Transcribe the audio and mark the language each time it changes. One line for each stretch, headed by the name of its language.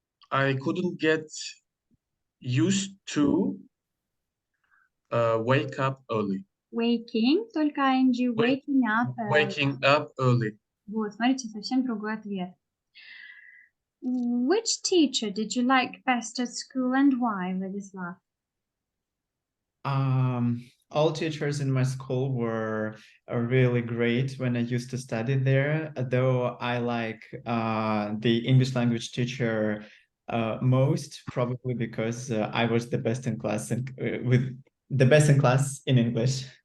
English: I couldn't get used to wake up early. Waking, только ing, waking up. Waking up early.
Russian: Вот, смотрите, совсем другой ответ.
English: Which teacher did you like best at school and why, Vladislav? All teachers in my school were really great when I used to study there, though I like the English language teacher most, probably because I was the best in class and with the best in class in English.